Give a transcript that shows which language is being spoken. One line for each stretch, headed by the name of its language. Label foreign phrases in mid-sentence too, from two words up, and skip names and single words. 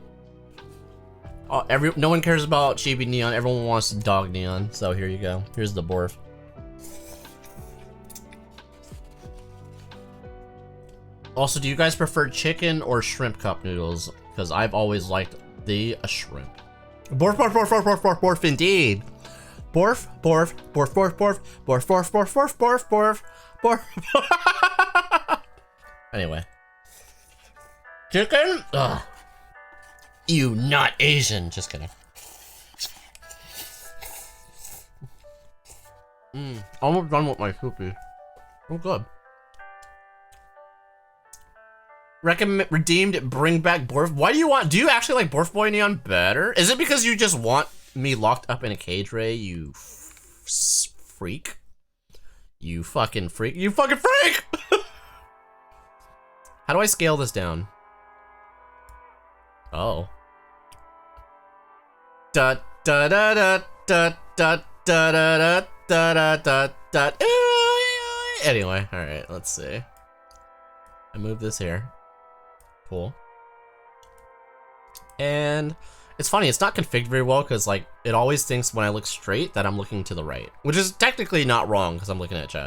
English: Oh, no one cares about Chibi Neon. Everyone wants Dog Neon. So here you go. Here's the Borf. Also, do you guys prefer chicken or shrimp cup noodles? Because I've always liked the shrimp. Borf, borf, borf, borf, borf, borf, borf, indeed. Borf, borf, borf, borf, borf, borf, borf, borf, borf, borf, borf. Anyway. Chicken? Ugh. You not Asian. Just kidding. Almost done with my poopy. Oh, good. Recommend redeemed. Bring back Borf. Why do you actually like Borf Boy Neon better? Is it because you just want me locked up in a cage, Ray? You freak. You fucking freak. You fucking freak. How do I scale this down? Oh. Da da da da da da da da da da da. Anyway, all right. Let's see. I move this here. Cool. And it's funny. It's not configured very well because like it always thinks when I look straight that I'm looking to the right, which is technically not wrong because I'm looking at chat.